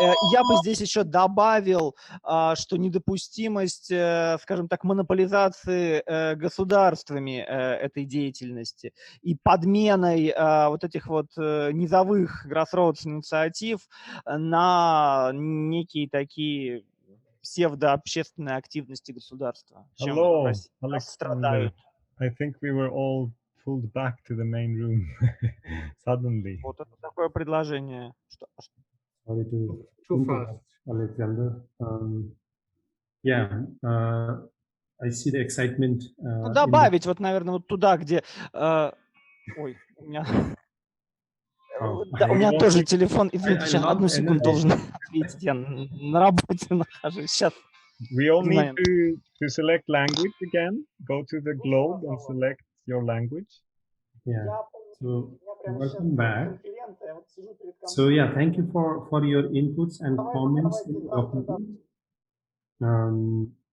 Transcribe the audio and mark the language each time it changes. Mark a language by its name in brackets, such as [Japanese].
[Russian] Я бы здесь еще добавил, что недопустимость, скажем так, монополизации государствами этой деятельности и подменой вот этих вот низовых grassroots инициатив на некие такие псевдообщественные активности государства, чем в России страдают. [English] I think we were all pulled back to the main room suddenly. [Russian] Вот это такое предложение. [English] Sorry to Too interrupt, Alexander. I see the excitement. [Russian] Ну, добавить вот, наверное, вот туда, где... Ой, у меня... Да, у меня тоже телефон. Извините, сейчас одну секунду должен ответить. Я на работе нахожусь. Сейчас. [English] We all need to select language again. Go to the globe and select your language. Yeah. So Welcome back. So yeah, thank you for your inputs and comments in the document.